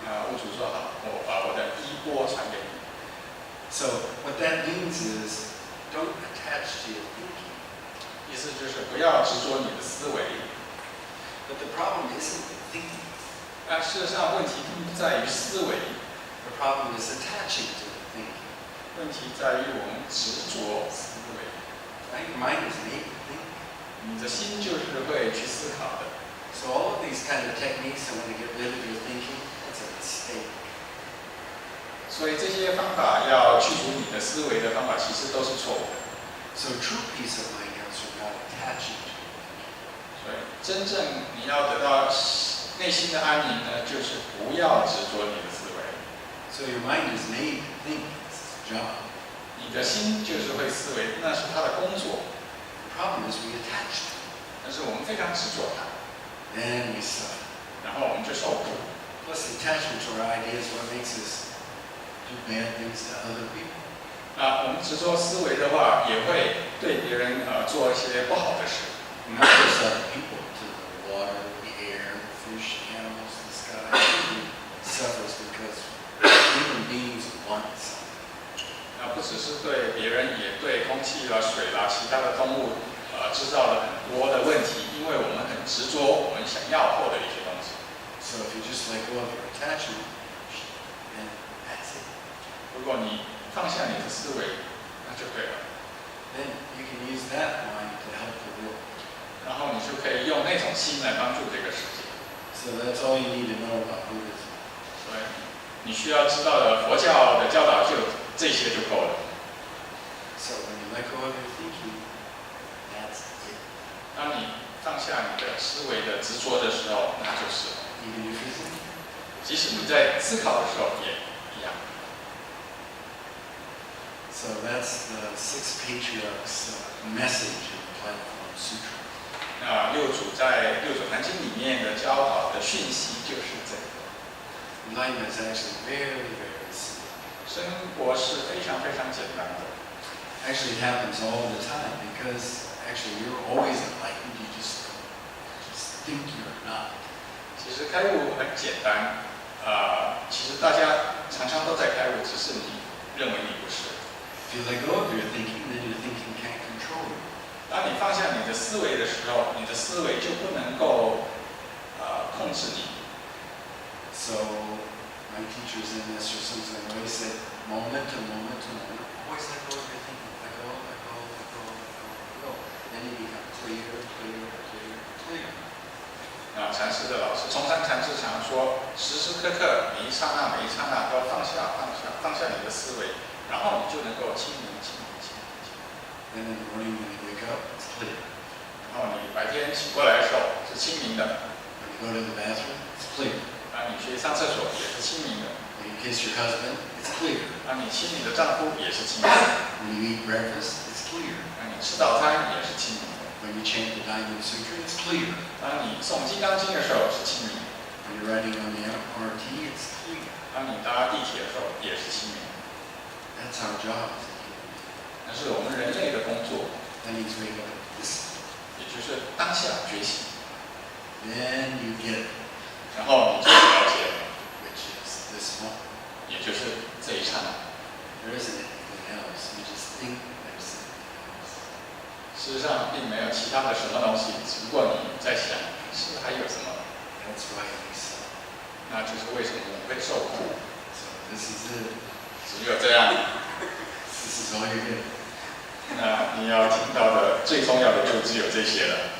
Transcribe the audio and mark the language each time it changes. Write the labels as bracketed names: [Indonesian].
[Chinese] 悟主说好，我把我的衣钵传给你。 [English] So what that means is, don't attach to your thinking. [Chinese] 意思就是不要执着你的思维。 [English] But the problem isn't the thinking. [Chinese] 但事实上，问题并不在于思维， [English] The problem is attaching to the thinking. [Chinese] 问题在于我们执着思维。 [English] Right? Your mind is made to think. [Chinese] 你的心就是会去思考的。 [English] So all of these kind of techniques that want to get rid of your thinking, that's a mistake. [Chinese] 所以这些方法要去除你的思维的方法，其实都是错误的。 [English] So true peace of mind comes from not attaching to it. [Chinese] 所以真正你要得到内心的安宁呢，就是不要执着你的思维。 [English] So your mind is made to think. It's its job. [Chinese] 你的心就是会思维，那是他的工作。 [English] The problem is we attach to it. [Chinese] 但是我们非常执着它， [English] Then we suffer. [Chinese] 然后我们就受苦。 [English] Plus the attachment to our ideas is what makes us do bad things to other people. [Chinese] 我们执着思维的话，也会对别人做一些不好的事。 [English] Not just other people, to the water, the air, the fish, the animals, the sky. Everything suffers because human beings want something. [Chinese] 不只是对别人，也对空气啦、水啦、其他的动物制造了很多的问题，因为我们很执着我们想要获得一些东西。 [English] So if you just let go of your attachment, then that's it. [Chinese] 如果你放下你的思维，那就对了。 [English] Then you can use that mind to help the world. [Chinese] 然后你就可以用那种心来帮助这个世界。 [English] So that's all you need to know about Buddhism. [Chinese] 所以你需要知道的佛教的教导就这些就够了。 [English] So when you let go of your thinking, that's it. [Chinese] 当你放下你的思维的执着的时候，那就是了。 [English] Even if you're thinking. [Chinese] 即使你在思考的时候也一样。 [English] So that's the six patriarchs' message in the Platform Sutra. [Chinese] 那六祖在《六祖坛经》里面的教导的讯息就是这个。 [English] Enlightenment is actually very, very simple. [Chinese] 生活是非常非常简单的。 [English] Actually, it happens all the time because actually you're always enlightened. You just think you're not. [Chinese] 其实开悟很简单，其实大家常常都在开悟，只是你认为你不是。 [English] If you let go of your thinking, then your thinking can't control you. [Chinese] 当你放下你的思维的时候，你的思维就不能够控制你。 [English] So my teachers in this or something always said, moment to moment to moment, always let go of your thinking. Let go, let go, let go, let go, let go. Then you become clear, clear, clear, clear. [Chinese] 禅师的老师崇山禅师常说，时时刻刻每一刹那每一刹那都要放下放下放下你的思维，然后你就能够清明清明清明清明。 [English] Then in the morning when you wake up, it's clear. [Chinese] 然后你白天醒过来的时候是清明的， [English] When you go to the bathroom, it's clear. [Chinese] 你去上厕所也是清明的， [English] When you kiss your husband, it's clear. [Chinese] 你亲你的丈夫也是清明的， [English] When you eat breakfast, it's clear. [Chinese] 你吃早餐也是清明的， [English] When you chant the Dharma Sutra, it's clear. [Chinese] 你诵《金刚经》的时候是清明的， [English] When you're riding on the MRT, it's clear. [Chinese] 你搭地铁的时候也是清明的。 [English] That's our job as a human being. [Chinese] 那是我们人类的工作， [English] That means we have this. [Chinese] 也就是当下觉醒， [English] Then you get, [Chinese] 然后你就了解了， [English] which is this one. [Chinese] 也就是这一刹那。 [English] There isn't anything else. You just think there's something else. [Chinese] 事实上并没有其他的什么东西，只不过你在想，是还有什么？ [English] That's why we suffer. [Chinese] 那就是为什么我们会受苦。 [English] So this is it. [Chinese] 只有这样， [English] This is all you get. [Chinese] 那你要听到的最重要的就只有这些了，